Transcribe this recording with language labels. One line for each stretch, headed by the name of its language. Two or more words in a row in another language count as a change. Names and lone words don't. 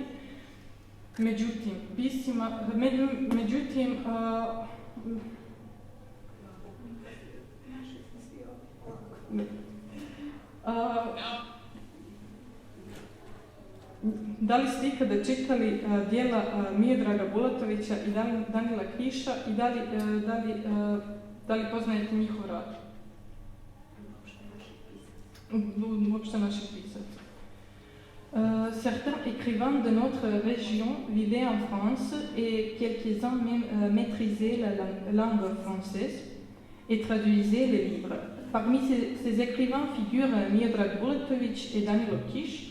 Serbian: Međutim, da li ste ikada čitali dijela Miodraga Bulatovića i Danila Kiša i da li poznajete njihov rad? Uopšte naših pisaca.
French: Certains écrivains de notre région vivaient en France et quelques-uns même maîtrisaient la langue française et traduisaient les livres. Parmi ces écrivains figurent Miodrag Bulatović et Danilo Kiš.